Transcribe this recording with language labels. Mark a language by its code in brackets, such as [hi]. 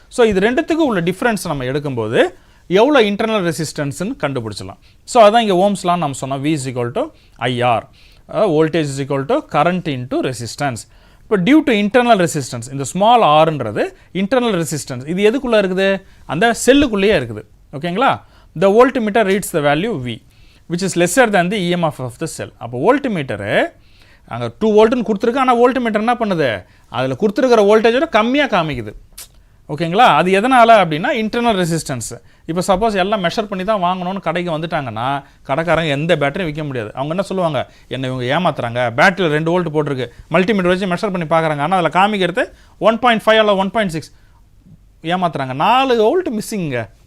[ta] So இது ரெண்டுத்துக்கும் உள்ள டிஃப்ரென்ஸ் நம்ம எடுக்கும்போது எவ்வளோ இன்டர்னல் ரெசிஸ்டன்ஸ்னு கண்டுபிடிச்சலாம். ஸோ அதான் இங்கே ஓம்ஸ்லாம் நம்ம சொன்னோம், V = IR, voltage current into resistance. இப்போ [en] due to internal resistance, [ta] இந்த ஸ்மால் ஆர்ன்றது இன்டர்னல் ரெசிஸ்டன்ஸ், இது எதுக்குள்ளே இருக்குது, அந்த செல்லுக்குள்ளேயே இருக்குது. ஓகேங்களா. [en] The voltmeter reads the value V which is lesser than the EMF of the cell. [ta] அப்போ வோல்ட்மீட்டரு அங்கே 2 வோல்ட்னு கொடுத்துருக்கு, ஆனால் வோல்ட்மீட்டர் என்ன பண்ணுது, அதில் கொடுத்துருக்கிற வோல்டேஜோட கம்மியாக காமிக்குது. ஓகேங்களா. அது எதனால் அப்படின்னா இன்டர்னல் ரெசிஸ்டன்ஸ். இப்போ சப்போஸ் எல்லாம் மெஷர் பண்ணி தான் வாங்கணும்னு கடைக்கு வந்துட்டாங்கன்னா கடைக்காரங்க எந்த பேட்டரியும் விற்க முடியாது. அவங்க என்ன சொல்லுவாங்க, என்ன இவங்க ஏமாத்துறாங்க, பேட்டரியில் 2 வோல்ட் போட்டிருக்கு, மல்டிமீட்டர் வச்சு மெஷர் பண்ணி பார்க்குறாங்க, ஆனால் அதில் காமிக்கிறது 1.5 அல்ல 1.6, ஏமாத்துறாங்க, 4 வோல்ட் மிஸ்ஸிங்க.